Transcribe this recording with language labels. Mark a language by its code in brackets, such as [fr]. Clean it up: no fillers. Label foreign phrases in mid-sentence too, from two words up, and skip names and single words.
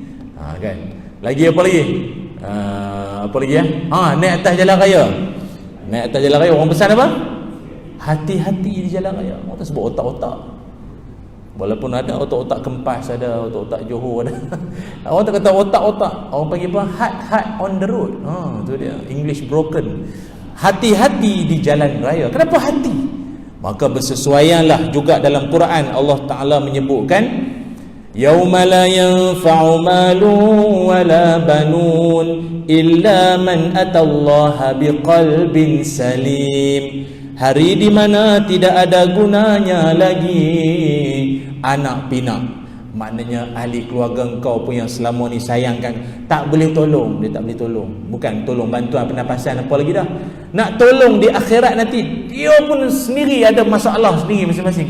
[ms] Kan. Lagi apa lagi? Naik atas jalan raya. Naik atas jalan raya orang pesan apa? Hati-hati di jalan raya. Orang tak sebut otak-otak. Walaupun ada otak-otak Kempas, ada otak-otak Johor ada. Orang tak kata otak-otak. Orang panggil apa? [en] Heart on the road. [ms] Tu dia. [en] English broken. [ms] Hati-hati di jalan raya. Kenapa hati? Maka bersesuaianlah juga dalam Quran. [ar] الله تعالى menyebutkan يوم لا ينفع مال ولا بنون إلا من أتى الله بقلب سليم. [ms] Hari di mana tidak ada gunanya lagi anak pinak, maknanya ahli keluarga engkau pun yang selama ni sayangkan, tak boleh tolong. Dia tak boleh tolong. Bukan tolong bantuan pernafasan apa lagi dah. Nak tolong di akhirat nanti, dia pun sendiri ada masalah sendiri masing-masing.